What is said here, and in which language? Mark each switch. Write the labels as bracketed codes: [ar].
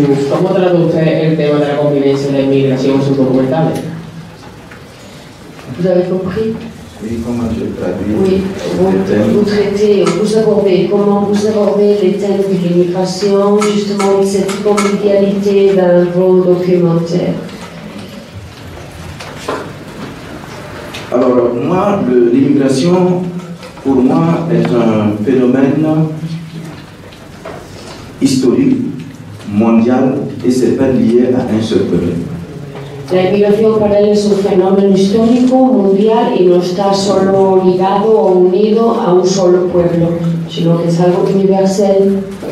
[es] ¿Cómo trata usted el tema de la convivencia y la inmigración en sus documentales? [fr] ¿Vous avez compris? Oui, comment je traduis? Oui, vous traitez, comment vous abordez les thèmes de l'immigration, justement cette convivialité dans vos documentaires. Alors, moi, l'immigration, pour moi, est un phénomène historique, mondial, et ce n'est pas lié à un seul peuple. [es] La inmigración para él es un fenómeno histórico, mundial, y no está solo ligado o unido a un solo pueblo, sino que es algo universal.